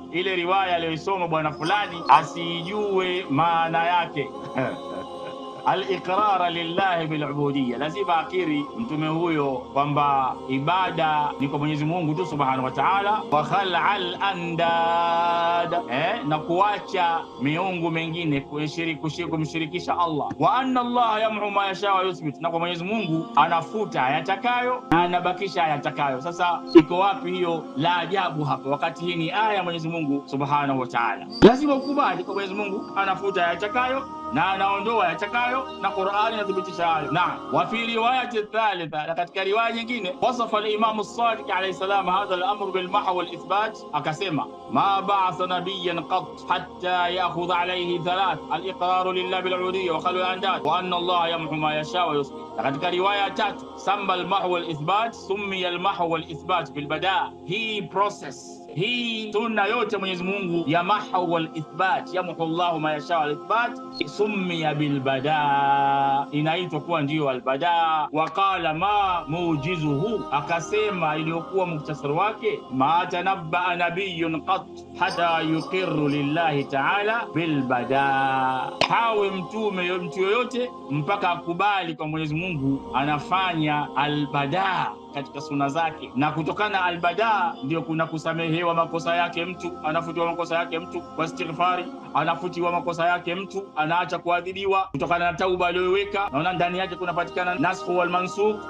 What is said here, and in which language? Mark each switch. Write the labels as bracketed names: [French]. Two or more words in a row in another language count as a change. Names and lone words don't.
[Swahili] Ile riwaya aliyosoma bwana fulani asijue maana yake [Arabic] الإقرار لله بالعبودية, [Swahili] lazima akiri mtume huyo kwamba ibada ni kwa Mwenyezi Mungu tu [Arabic] سبحانه وتعالى, وخلع الأنداد, [Swahili] na kuacha miungu mengine kumshirikisha Allah, [Arabic] وأن الله يمحو ما يشاء ويثبت, [Swahili] na kwa Mwenyezi Mungu anafuta ayatakayo na anabakisha ayatakayo. Sasa iko wapi hiyo la ajabu hapa, wakati hii ni aya ya Mwenyezi Mungu [Arabic] سبحانه وتعالى? [Swahili] Lazima ukubali kwa Mwenyezi Mungu anafuta ayatakayo na anaondoa ayatakayo, na Qur'ani inathibitisha hayo. Na [Arabic] وفي رواية ثالثة, [Swahili] na katika riwaya nyingine, [Arabic] وصف الإمام الصادق عليه السلام هذا الأمر بالمحو والإثبات, akasema ما بعث نبيا قط حتى يأخذ عليه ثلاث الإقرار لله بالعبودية وخلع الأنداد وأن الله يمحو ما يشاء ويثبت. [Swahili] Na katika riwaya tatu, [Arabic] سمى المحو والإثبات, سمي المحو والإثبات بالبداء'. [Swahili] Hii process, hii sunna yote Mwenyezi Mungu ya [Arabic] محو والإثبات يمحو الله ما يشاء والإثبات سمي بالبداء, [Swahili] inaitwa kuwa ndio al bada. [Arabic] وقال ما موجزه, [Swahili] akasema iliyokuwa muktasar wake, [Arabic] ما تنبأ نبي قط حتى يقر لله تعالى بالبداء. [Swahili] Hawe mtu yoyote mpaka akubali kwa Mwenyezi Mungu anafanya al bada katika sunna zake, na kutokana albada ndio kuna kusamehewa makosa yake mtu, anafutiwa makosa yake mtu kwa istighfari, anafutiwa makosa yake mtu, anaacha kuadhibiwa kutokana na tauba aliyoweka, naona ndani yake kunapatikana [Arabic] الناسخ والمنسوخ.